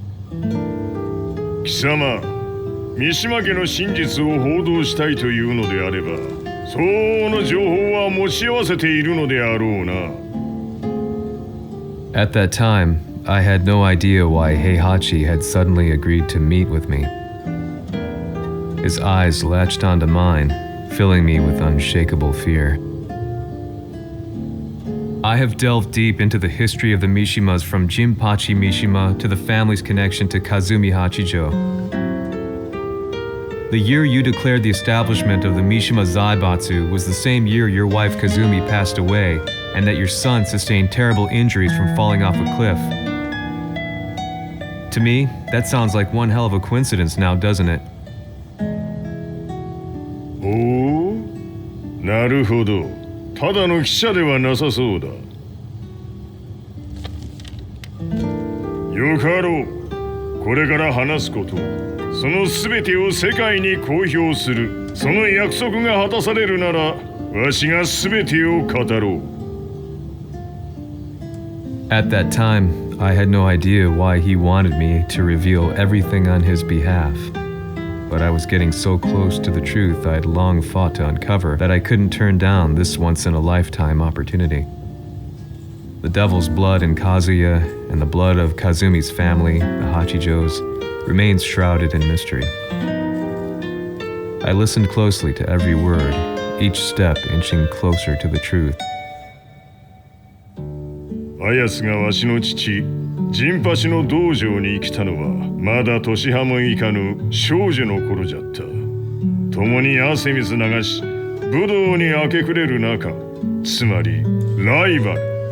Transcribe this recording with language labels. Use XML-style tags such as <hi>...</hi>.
<ja>Kisama, 三島家の真実を報道したいというのであれば、相応の情報は持ち合わせているのであろうな。</ja> <en>At that time, I had no idea why Heihachi had suddenly agreed to meet with me. His eyes latched onto mine, filling me with unshakable fear. I have delved deep into the history of the Mishimas from Jinpachi Mishima to the family's connection to Kazumi Hachijo. The year you declared the establishment of the Mishima Zaibatsu was the same year your wife Kazumi passed away, and that your son sustained terrible injuries from falling off a cliff. To me, that sounds like one hell of a coincidence now, doesn't it?</en> <ja>おお、なるほど。ただの記者ではなさそうだ。よかろう。これから話すこと、その全てを世界に公表する。その約束が果たされるなら、わしが全てを語ろう。</ja> <en>At that time, I had no idea why he wanted me to reveal everything on his behalf. But I was getting so close to the truth I had long fought to uncover that I couldn't turn down this once-in-a-lifetime opportunity. The devil's blood in Kazuya and the blood of Kazumi's family, the Hachijos, remains shrouded in mystery. I listened closely to every word, each step inching closer to the truth.</en> <ja>あやつがわしの父、陣八の道場に来たのはまだ年端もいかぬ少女の頃じゃった。共に汗水流し武道に明け暮れる中、つまりライバル。</ja>